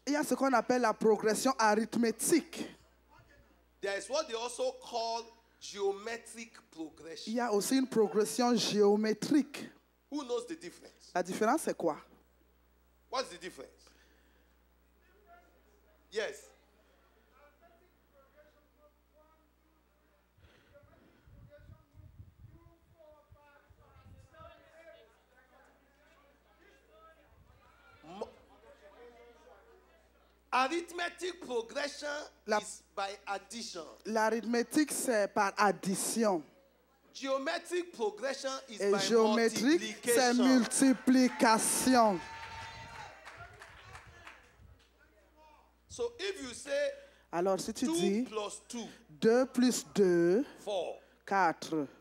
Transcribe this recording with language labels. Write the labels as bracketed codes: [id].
[fr] Il y a ce qu'on appelle la progression arithmétique. [en] There is what they also call geometric progression. [fr] Il y a aussi une progression géométrique. [en] Who Who knows the difference? [fr] La différence, c'est quoi? [en] What's the difference? Yes. Arithmetic progression is by addition. [fr] L'arithmétique, c'est par addition. [en] Geometric progression is [fr] Et [en] by [fr] géométrique, c'est [en] multiplication. [fr] multiplication. [en] So if you say [fr] Alors, si tu [en] 2 [fr] dis [en] plus 2, [fr] 2 plus 2, [en] 4. [fr] 4.